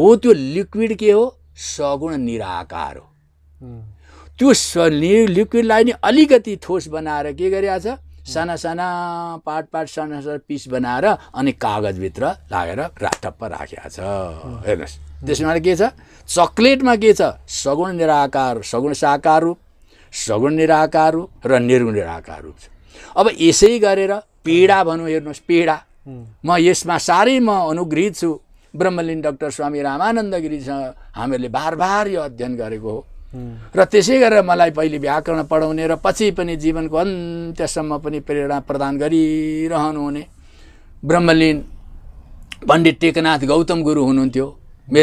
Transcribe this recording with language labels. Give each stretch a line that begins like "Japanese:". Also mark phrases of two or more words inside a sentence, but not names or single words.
Nepali: त्यो लिक्विड के हो? सगुण निराकार हो। त्यो लिक्विडलाई नि अलिकति ठोस बनाएर के गरिरहेछ? साना साना पार्ट साना साना पिस बनाएर अनि कागजभित्र लागेर ठप्प राखेको छ। हेर्नुहोस् त्यसमा के छ? चकलेटमा के छ? सगुण निराकार सगुण साकार रूप, सगुण निराकार रूप र निर्गुण निराकार रूप छ। अब यसै गरेर पेडा भनौँ। हेर्नुहोस् पेडा म यसमा साह्रै म अनुग्रहित छु। ब्रह्मलीन डाक्टर स्वामी रामानन्द गिरीसँग हामीहरूले बार यो अध्ययन गरेको हो र त्यसै गरेर मलाई पहिले व्याकरण पढाउने र पछि पनि जीवनको अन्त्यसम्म पनि प्रेरणा प्रदान गरिरहनुहुने ब्रह्मलीन पण्डित टेकनाथ गौतम गुरु हुनुहुन्थ्यो।